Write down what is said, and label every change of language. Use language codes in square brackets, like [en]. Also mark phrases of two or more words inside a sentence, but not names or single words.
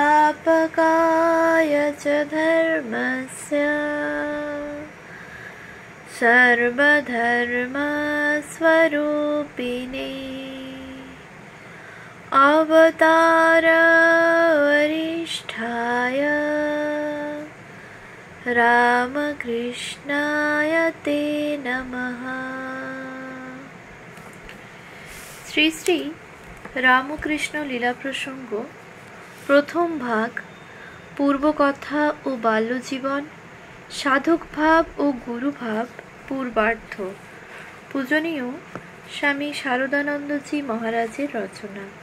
[sa] संस्थापकाय च धर्मस्य सर्वधर्मस्वरूपिणे अवतारवरिष्ठाय रामकृष्णाय ते नमः। [bn] শ্রী শ্রী রামকৃষ্ণ লীলা প্রসঙ্গ প্রথম ভাগ, পূর্বকথা ও বাল্যজীবন, সাধক ভাব ও গুরুভাব পূর্বার্ধ। পূজনীয় স্বামী শারদানন্দজি মহারাজের রচনা।